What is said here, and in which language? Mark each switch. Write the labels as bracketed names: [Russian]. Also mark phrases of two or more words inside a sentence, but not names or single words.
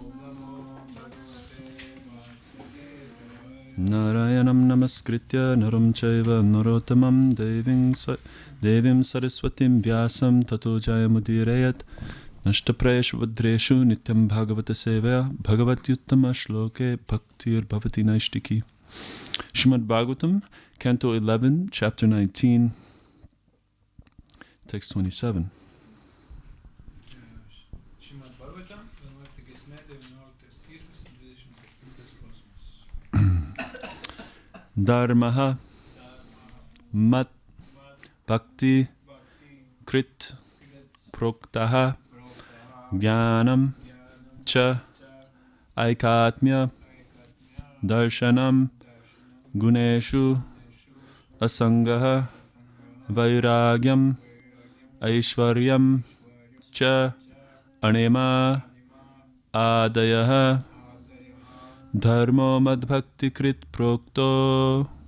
[Sanskrit] नारायणं नमस्कृत्य नरं चैव नरोत्तमम् देवीं सरस्वतीं व्यासं ततो जयमुदीरयेत् नष्टप्रायेष्व् अभद्रेषु नित्यं भागवत सेवया भगवत्युत्तम श्लोके भक्तिर् भवति नैष्ठिकी श्रीमद् भागवतम्, [English] Canto 11, Chapter 19, Text 27. [Lithuanian] Srimad Bhagavatam, 11 gesme, 19 skyrius, 27 kosmos. [Sanskrit] धर्मः मद् भक्ति कृत् प्रोक्तो ज्ञानं च ऐकात्म्य दर्शनम् गुणेषु असङ्गो वैराग्यम् ऐश्वर्यं च अणिमा आदयः धर्मो मद्भक्ति कृत् प्रोक्तो